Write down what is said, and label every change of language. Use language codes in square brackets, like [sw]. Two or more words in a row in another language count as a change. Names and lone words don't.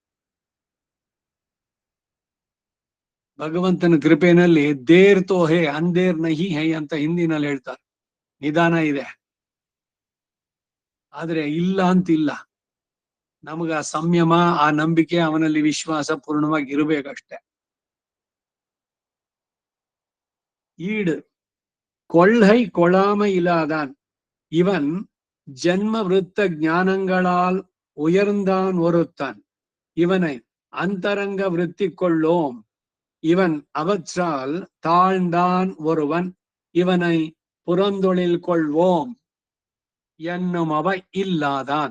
[kn] ಭಗವಂತನ ಕೃಪೆನಲ್ಲಿ [hi] देर तो है अंधेर नहीं है [kn] ಅಂತ ಹಿಂದಿನಲ್ಲಿ ಹೇಳ್ತಾರೆ. ನಿಧಾನ ಇದೆ, ಆದ್ರೆ ಇಲ್ಲ ಅಂತಿಲ್ಲ. ನಮಗ ಆ ಸಂಯಮ, ಆ ನಂಬಿಕೆ, ಅವನಲ್ಲಿ ವಿಶ್ವಾಸ ಪೂರ್ಣವಾಗಿ ಇರಬೇಕಷ್ಟೆ. [ta] ஈடு கொள்கை கொளாமை இல்லாதான் இவன் ஜன்ம விருத்த ஞானங்களால் உயர்ந்தான் ஒருத்தன், இவனை அந்தரங்க விருத்தி கொள்ளோம், இவன் அவற்றால் தாழ்ந்தான் ஒருவன், இவனை புறந்தொழில் கொள்வோம் என்னும் அவை இல்லாதான்.